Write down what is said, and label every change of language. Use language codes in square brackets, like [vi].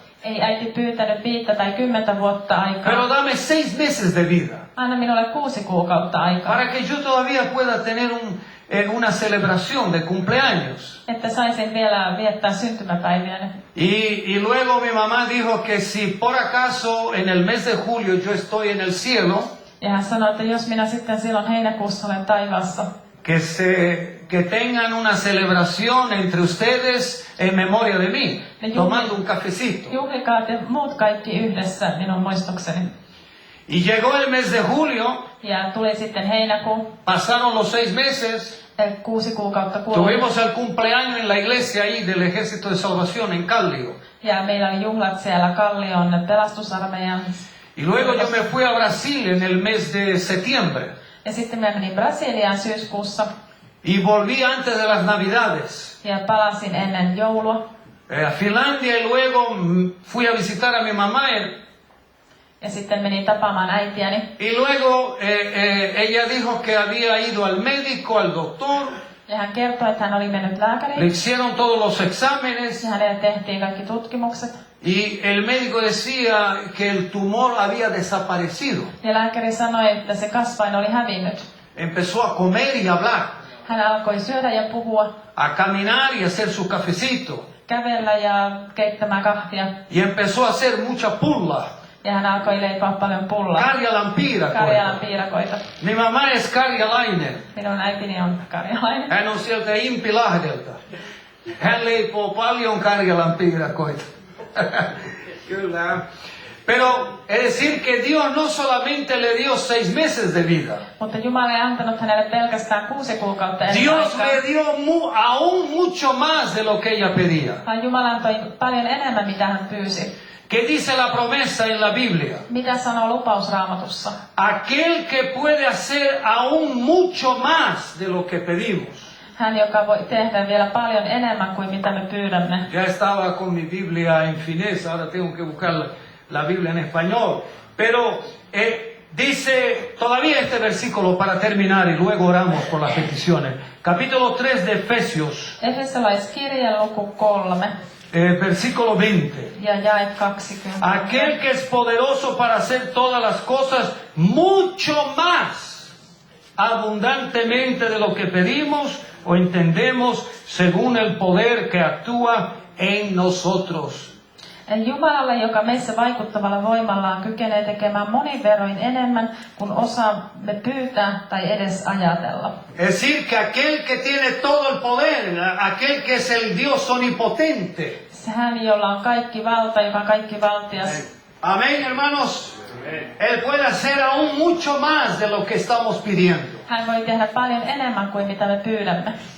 [fi] Ei äiti pyytänyt 5 tai 10 vuotta aikaa. [es] Pero dame 6 meses de vida. [fi] Anna minulle 6 kuukautta aikaa. [es] Para que yo todavía pueda tener una celebración de cumpleaños. [fi] Että saisin vielä viettää syntymäpäiviäni. [es] Y luego mi mamá dijo que si por acaso en el mes de julio yo estoy en el cielo. [fi] Ja hän sanoi, että jos minä sitten silloin heinäkuussa olen taivaassa. [es] Que tengan una celebración entre ustedes en memoria de mí, tomando un cafecito. [fi] Juhlikaat ja muut kaikki yhdessä minun muistokseni. [es] Y llegó el mes de julio. [fi] Ja tuli sitten heinäkuu. [es] Pasaron los 6 meses. [fi] 6 kuukautta kului. [es] Tuvimos el cumpleaños en la iglesia ahí del Ejército de Salvación en Kallio. [fi] Ja meillä oli juhlat siellä Kallion pelastusarmeijan. [es] Y luego yo me fui a Brasil en el mes de septiembre. [fi] Ja sitten minä menin Brasiliaan syyskuussa [es] y volví antes de las Navidades. [fi] ja palasin ennen joulua. [es] A Finlandia y luego fui a visitar a mi mamá [fi] Ja sitten menin tapaamaan äitiäni. [es] y luego ella dijo que había ido al médico, al doctor, [fi] Ja hän kertoi, että hän oli mennyt [es] le [fi] lääkäriin. [es] hicieron todos los exámenes [fi] Ja hänelle tehtiin kaikki tutkimukset. [es] y el médico decía que el tumor había desaparecido. [fi] Ja lääkäri sanoi, että se kasvain oli hävinnyt. [es] Empezó a comer y hablar, [fi] Hän alkoi syödä ja puhua, [es] a caminar y hacer su cafecito. [fi] kävellä ja keittämään kahvia. [es] Y empezó a hacer mucha pulla. [fi] Ja hän alkoi leipoa paljon pullaa. Karjalan piirakoita. Karjalan piirakoita. [es] Mi mamá es karjalainen. [fi] Minun äitini on karjalainen. Hän on sieltä Impilahdelta. Hän leipoo paljon Karjalan piirakoita. Kyllä. [es] Pero es decir que Dios no solamente le dio 6 meses de vida. [fi] Mutta Jumala ei antanut hänelle pelkästään 6 kuukautta [es] Dios [fi] elinaikaa. [es] le dio aún mucho más de lo que ella pedía. [fi] Vaan Jumala antoi paljon enemmän, mitä hän pyysi. [es] ¿Qué dice la promesa en la Biblia? [fi] Mitä sanoo lupausraamatussa? [es] Aquel que puede hacer aún mucho más de lo que pedimos. [fi] Hän, joka voi tehdä vielä paljon enemmän kuin mitä me pyydämme. [es] Ya estaba con mi Biblia en finés, ahora tengo que buscar la Biblia en español. Pero dice todavía este versículo para terminar y luego oramos por las peticiones. Capítulo 3 de Efesios, [fi] Efesolaiskirja luku 3 [es] versículo 20. [fi] ja jae 20. [es] Aquel que es poderoso para hacer todas las cosas mucho más abundantemente de lo que pedimos o entendemos según el poder que actúa en nosotros. [fi] Jumalalle, joka meissä vaikuttavalla voimallaan kykenee tekemään monin verroin enemmän kuin osaamme pyytää tai edes ajatella. [es] Es decir, que aquel que tiene todo el poder, aquel que es el Dios omnipotente. [fi] Hän, jolla on kaikki valta, joka on kaikki valtias. [es] Amén, hermanos. Él puede hacer aún mucho más de lo que estamos pidiendo. [fi] Hän voi tehdä paljon enemmän kuin mitä me pyydämme.